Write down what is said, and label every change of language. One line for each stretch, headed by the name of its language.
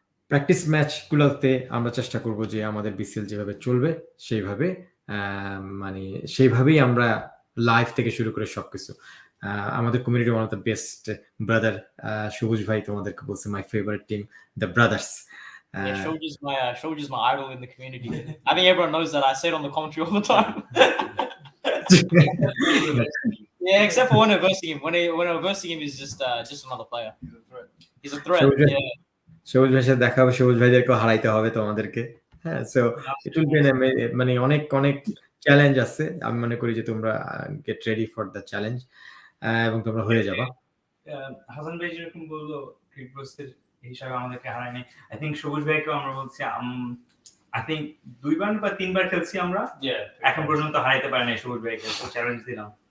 Bangla: Practice ম্যাচগুলোতে আমরা চেষ্টা করব যে আমাদের বিসিএল যেভাবে চলবে সেইভাবে মানে সেইভাবেই আমরা লাইভ থেকে শুরু করে সবকিছু আমাদের community one of the best brother সবুজ ভাই তোমাদেরকে বলছে my favourite team the brothers.
English: Yeah, Shoj is my idol in the community. I think everyone knows that. I say it on the commentary all the time. Yeah, except for when we're versing him. When we're versing him, he's just another player. He's a threat. Yeah.
Bangla: সবুজ ভাইয়ের সাথে দেখা হবে, সবুজ ভাইদেরকে হারাইতে হবে তোমাদেরকে. হ্যাঁ, সো ইট উইল বি মানে অনেক অনেক চ্যালেঞ্জ আছে. আমি মনে করি যে তোমরা get ready for the challenge এবং তোমরা হয়ে যাবা. হাসান ভাই যেরকম বললো ক্রিক ব্রোসের হিসাবে আমাদেরকে হারায়নি, আই থিঙ্ক সবুজ ভাইকেও আমরা বলছি আই থিঙ্ক 2বার বা 3বার খেলছি আমরা, এখন পর্যন্ত হারাইতে পারি নাই সবুজ ভাইকে, চ্যালেঞ্জ দিলাম.